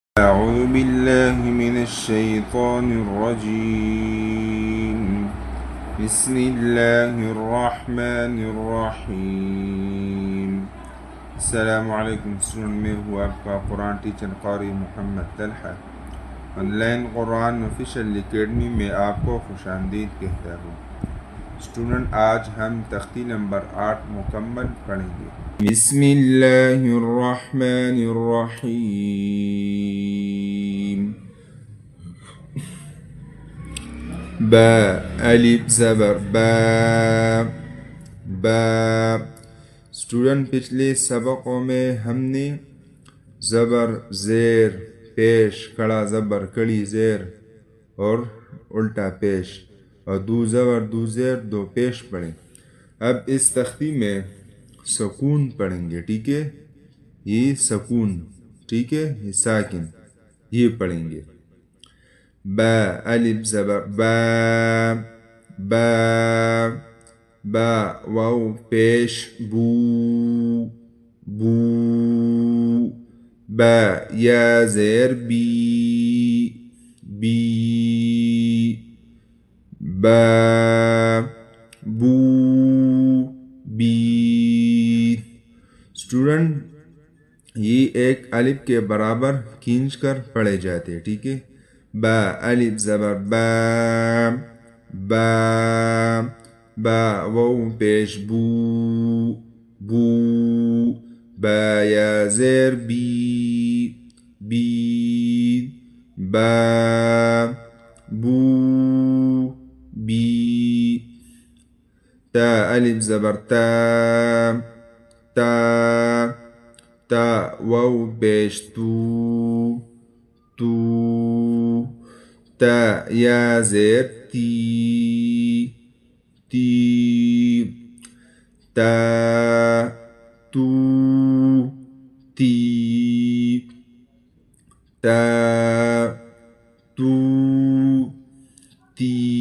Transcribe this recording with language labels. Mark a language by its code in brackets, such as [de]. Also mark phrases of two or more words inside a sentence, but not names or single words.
[ar] أعوذ بالله من الشيطان الرجيم بسم الله الرحمن الرحیم۔ السلام علیکم [ur] اسٹوڈنٹ، میں ہوں آپ کا قرآن ٹیچر قاری محمد طلحہ۔ آن لائن قرآن آفیشیل اکیڈمی میں آپ کو خوش آمدید کہتا ہوں۔ اسٹوڈنٹ، آج ہم تختی نمبر 8 مکمل پڑھیں گے۔ [ar] بسم اللہ الرحمن الرحیم۔ [ur] با، الف زبر با، با۔ اسٹوڈنٹ، پچھلے سبقوں میں ہم نے زبر زیر پیش، کڑا زبر کڑی زیر اور الٹا پیش، اور دو زبر دو زیر دو پیش پڑھیں۔ اب اس تختی میں سکون پڑھیں گے، ٹھیک ہے؟ یہ سکون، ٹھیک ہے، یہ ساکن، یہ پڑھیں گے۔ با، الف زبر با، با، با، واو پیش بو، بو، با، یا زیر بی، بی، با، بو، بی۔ اسٹوڈنٹ، یہ ایک الف کے برابر کھینچ کر پڑھے جاتے ہیں، ٹھیک ہے؟ با، الف زبر با، با، با، واو پیش بو، بو، با، یا زیر بی، بی، با، بو، بی۔ تا، الف زبر تا، تا، تا، واو پیش تو، تو، تا، یا زیر تی، تی، تا، تو، تی، تا، تو، تی۔